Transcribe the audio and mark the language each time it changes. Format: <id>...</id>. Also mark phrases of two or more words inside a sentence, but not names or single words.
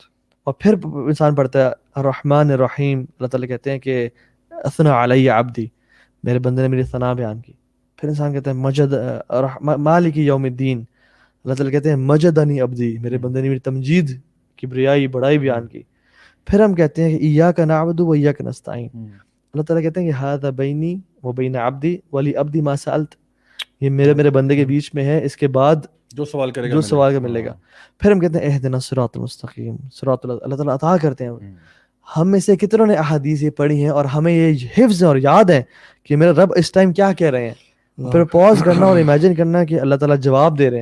<ur>اور پھر انسان پڑھتا ہے</ur> <ar>الرحمن الرحیم,</ar> <ur>اللہ تعالیٰ کہتے ہیں کہ</ur> <ar>اثنا علی عبدی,</ar> <ur>میرے بندے نے میری ثنا بیان کی. پھر انسان کہتا ہے</ur> <ar>مجد مالک یوم الدین,</ar> <ur>اللہ تعالیٰ کہتے ہیں</ur> <ar>مجدنی عبدی,</ar> <ur>میرے بندے نے میری تمجید کبریائی بڑائی بیان کی. پھر ہم کہتے ہیں کہ</ur> <ar>ایاک نعبد و ایاک نستعین,</ar> <ur>اللہ تعالیٰ کہتے ہیں کہ</ur> <ar>ھذا بینی و بین عبدی ولی عبدی ما سألت,</ar> <ur>یہ میرے بندے کے بیچ میں ہے, اس کے بعد جو سوال کرے جو سوال کا ملے گا. پھر ہم کہتے ہیں</ur> <ar>اہدنا الصراط المستقیم,</ar> <ur>صراط اللہ تعالیٰ عطا کرتے ہیں. ہم میں سے کتنوں نے احادیث یہ پڑھی ہیں اور ہمیں یہ حفظ اور یاد ہے کہ میرا رب اس ٹائم کیا کہہ رہے ہیں. پھر پاز کرنا اور امیجن کرنا کہ اللہ تعالیٰ جواب دے رہے ہیں.</ur>